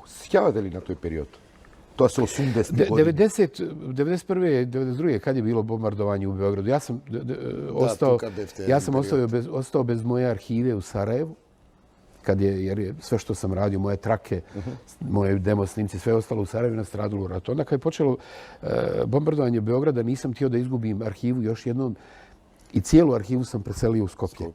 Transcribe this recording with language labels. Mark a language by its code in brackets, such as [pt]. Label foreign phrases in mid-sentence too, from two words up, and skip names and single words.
[mk] Сеќавате ли на тој период? Тоа се 80 години. 91. 92. [sr] kad je bilo bombardovanje u Beogradu. Ja sam ostao bez moje arhive u Sarajevu. Jer je sve što sam radio, moje trake, moje demo snimci, sve ostalo u Sarajevu nastradalo u ratu. Onda kad je počelo bombardovanje Beograda, nisam htio da izgubim arhivu još jednom i cijelu arhivu sam preselio u Skopje.